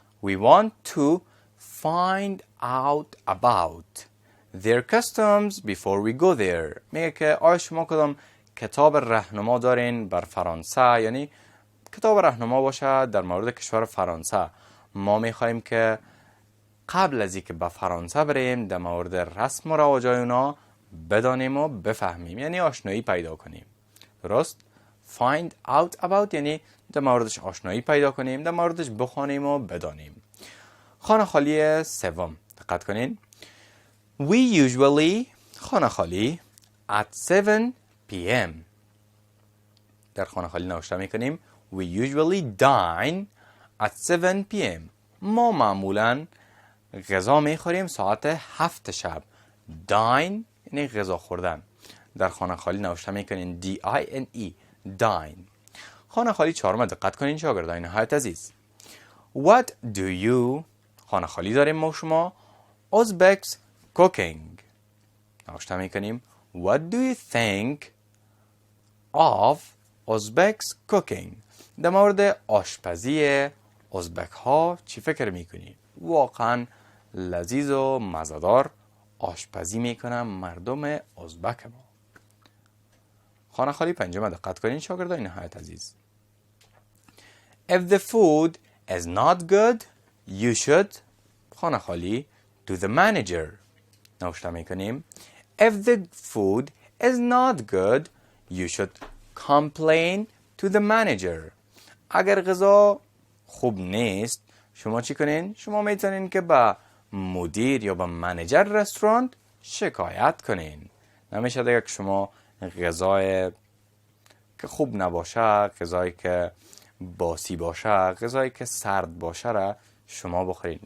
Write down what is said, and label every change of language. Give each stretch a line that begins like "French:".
English: We want to find out about their customs before we go there.
Persian: میگه که آیا شما کدام کتاب راهنما دارین بر فرانسه، یعنی کتاب راهنما باشه در مورد کشور فرانسه. ما میخوایم که قبل از اینکه به فرانسه بریم در مورد رسم و رواجای اونا بدانیم و بفهمیم، یعنی آشنایی پیدا کنیم. درست؟ find out about یعنی در موردش آشنایی پیدا کنیم، در موردش بخوانیم و بدانیم. خانه خالی سوم دقت کنین.
English: We usually
Persian: خانه خالی
English: at 7 p.m.
Persian: در خانه خالی نوشته میکنیم
English: We usually dine at 7 p.m.
Persian: ما معمولا غذا میخوریم ساعت 7 شب. dine یعنی غذا خوردن. در خانه خالی نوشته میکنین D-I-N-E dine. خانه خالی چهارم دقت کنین شاگردان نهایت عزیز.
English: What do you
Persian: خانه خالی داریم ما شما
English: Uzbeks cooking.
Persian: نوشته میکنیم
English: What do you think of Uzbeks cooking.
Persian: در مورد آشپزی ازبک ها چی فکر میکنی؟ واقعا لذیذ و مزه‌دار آشپزی میکنن مردم ازبک ما. خانه خالی پنجم دقت کنین شاگردان نهایت عزیز.
English: If the food is not good, you should
Persian: خانه خالی
English: to the manager.
Persian: نوشته میکنیم
English: If the food is not good, you should complain to the manager.
Persian: اگر غذا خوب نیست شما چی کنین؟ شما میتونین که با مدیر یا با منیجر رستوران شکایت کنین. نمیشه دیگه که شما غذای که خوب نباشه، غذایی که باسی باشه، غذایی که سرد باشه را شما بخورین.